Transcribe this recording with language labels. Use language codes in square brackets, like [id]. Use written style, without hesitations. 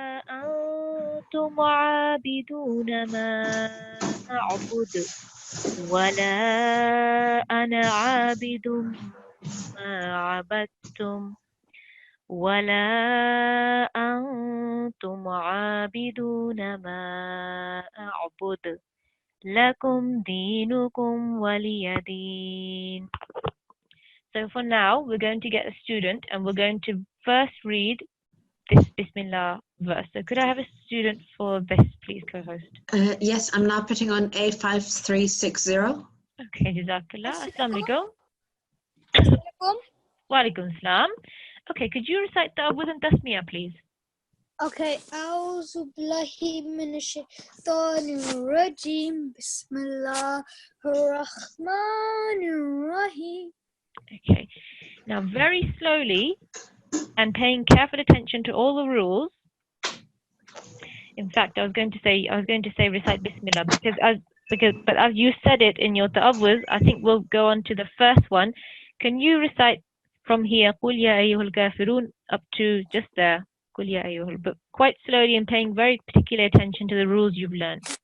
[ar] أنتم عابدون ما أعبد ولا أنا عابد ما عبدتم ولا أنتم عابدون ما أعبد لكم دينكم ولي دين. [en] So for now, we're going to get a student and we're going to first read this Bismillah verse. So could I have a student for this, please, co-host? Yes, I'm now putting on A5360. Okay, Jazakallah. Assalamu alaikum. Wa alaikum salam. Okay, could you recite the Awwaz and Tasmiyah, please? [ar] Okay, أعوذ بالله من الشيطان الرجيم بسم الله الرحمن الرحيم. [en] Okay, now very slowly and paying careful attention to all the rules. In fact, I was going to say recite Bismillah but as you said it in your ta'awwuz, I think we'll go on to the first one. Can you recite from here, [ar] قُلْ يَا أَيُّهَا الْكَافِرُونَ, [en] up to just there, [ar] قُلْ يَا أَيُّهَا, [en] but quite slowly and paying very particular attention to the rules you've learned.